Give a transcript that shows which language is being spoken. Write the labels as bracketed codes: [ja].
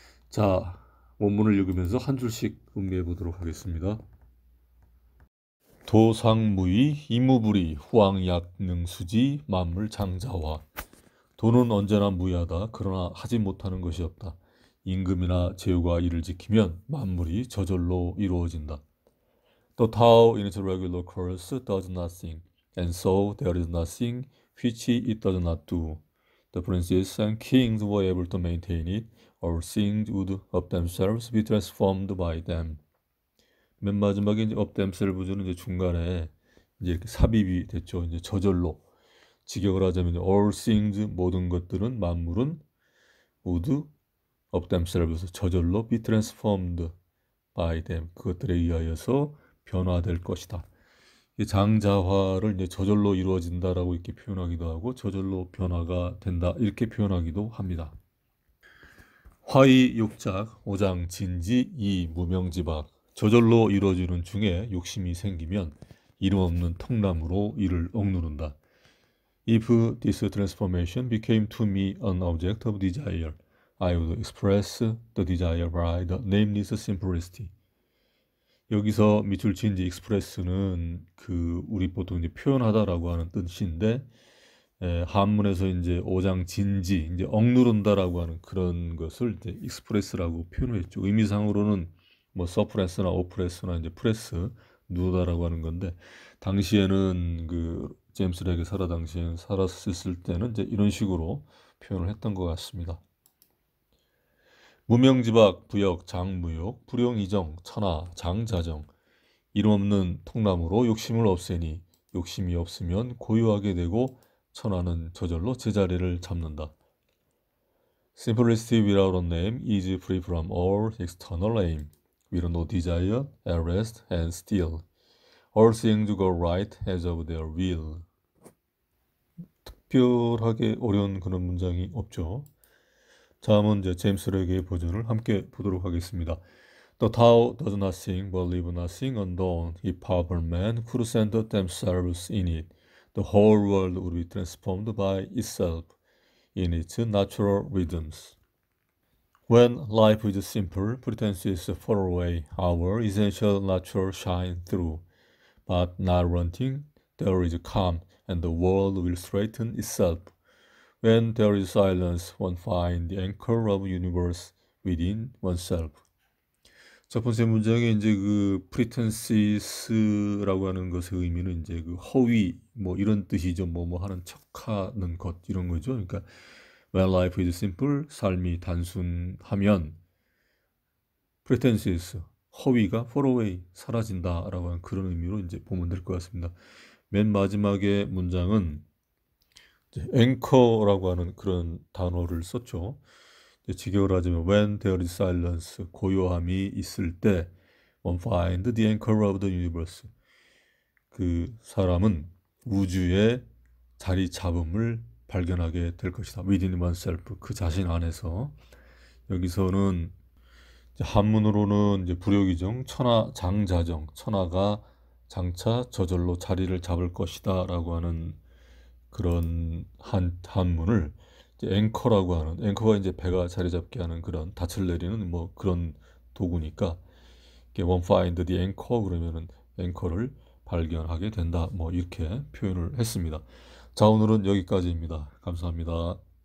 [ko] 자, 원문을 읽으면서 한 줄씩 음미해 보도록 하겠습니다. 도상무의 이무불이 후왕약능수지 만물장자화. 도는 언제나 무의하다. 그러나 하지 못하는 것이 없다. 임금이나 제후가 이를 지키면 만물이 저절로 이루어진다. [en] The Tao in its regular course does nothing, and so there is nothing which it does not do. The princes and kings were able to maintain it, or things would of themselves be transformed by them. [ko] 맨 마지막에 이제 [en] of themselves [ko] 는 이제 중간에 이제 이렇게 삽입이 됐죠. 이제 저절로 직역을 하자면 [en] all things [ko] 모든 것들은 만물은 모두 [en] of themselves [ko] 저절로 [en] be transformed by them [ko] 그것들에 의하여서 변화될 것이다. 이 장자화를 이제 저절로 이루어진다라고 이렇게 표현하기도 하고 저절로 변화가 된다 이렇게 표현하기도 합니다. 화의 욕작 오장 진지 이 무명지박 저절로 이루어지는 중에 욕심이 생기면 이름 없는 통나무로 이를 억누른다. [en] If this transformation became to me an object of desire, I would express the desire by the nameless simplicity. [ko] 여기서 밑줄 친 이제 express는 그 우리 보통 이제 표현하다라고 하는 뜻인데 한문에서 이제 오장진지, 이제 억누른다라고 하는 그런 것을 이제 익스프레스라고 표현했죠. 의미상으로는 뭐 서프레스나 오프레스나 이제 프레스, 누르다라고 하는 건데, 당시에는 그 제임스 렉이 살았을 때는 이제 이런 식으로 표현을 했던 것 같습니다. 무명지박, 부역, 장무욕, 불용이정, 천하, 장자정. 이름 없는 통나무로 욕심을 없애니 욕심이 없으면 고요하게 되고 천하는 저절로 제자리를 잡는다. [en] Simplicity without a name is free from all external aim, with no desire, arrest, and steal. All things go right as of their will. [ko] 특별하게 어려운 그런 문장이 없죠. 다음은 이제 제임스 렉의 버전을 함께 보도록 하겠습니다. [en] The Tao does nothing but leave nothing undone. If powerful men could center themselves in it, the whole world would be transformed by itself in its natural rhythms. When life is simple, pretenses fall away, our essential nature shine through. But not wanting, there is calm, and the world will straighten itself. When there is silence, one finds the anchor of the universe within oneself. [ko] 첫 번째 문장에 이제 그 pretenses라고 하는 것의 의미는 이제 그 허위 뭐 이런 뜻이죠. 뭐 하는 척하는 것 이런 거죠. 그러니까 [en] when life is simple, [ko] 삶이 단순하면 [en] pretenses, [ko] 허위가 [en] fall away, [ko] 사라진다라고 하는 그런 의미로 이제 보면 될 것 같습니다. 맨 마지막에 문장은 anchor라고 하는 그런 단어를 썼죠. 직역을 하자면 [en] when there is silence, [ko] 고요함이 있을 때 [en] one find the anchor of the universe. [ko] 그 사람은 우주의 자리 잡음을 발견하게 될 것이다. [en] within oneself, [ko] 그 자신 안에서. 여기서는 이제 한문으로는 이제 불효기정, 천하 장자정, 천하가 장차 저절로 자리를 잡을 것이다라고 하는 그런 한문을 앵커라고 하는, 앵커가 이제 배가 자리 잡게 하는 그런 닻을 내리는 뭐 그런 도구니까 [en] one find the anchor [ko] 그러면은 앵커를 발견하게 된다 뭐 이렇게 표현을 했습니다. 자, 오늘은 여기까지입니다. 감사합니다.